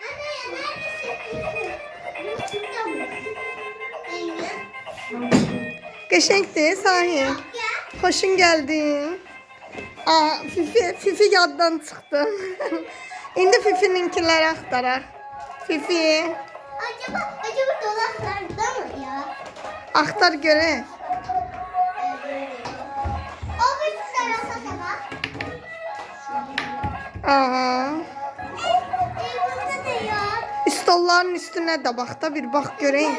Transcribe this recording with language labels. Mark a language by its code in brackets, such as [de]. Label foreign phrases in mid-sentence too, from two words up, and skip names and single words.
[az] Qəşəngdir Sahil. Xoşun gəldi. Fifi yaddan çıxdı. İndi Fifi'ninkiləri axtaraq. Fifi. [tr] acaba dolaplarda mı ya? [az] Aktar görək. [tr] O bir tarafa da bak. Aha. Burada da yok. Stolların üstüne de bak da bir bak göreyim.